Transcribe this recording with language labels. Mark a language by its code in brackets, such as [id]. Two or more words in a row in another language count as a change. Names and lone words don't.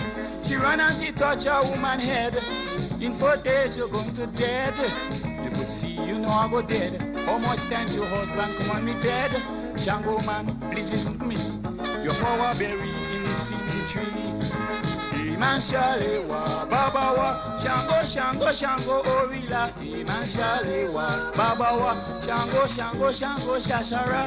[jam] She run and she touch a woman head. In 4 days you're going to dead. You could see you know I go dead. How much time your husband come on me dead? Shango man, please listen to me. Your power buried in the cemetery. [yo] Iman Shalewa, Babawa, Shango, Shango, Shango, Orila. Iman Shalewa, Babawa, Shango, Shango, Shango, Shashara.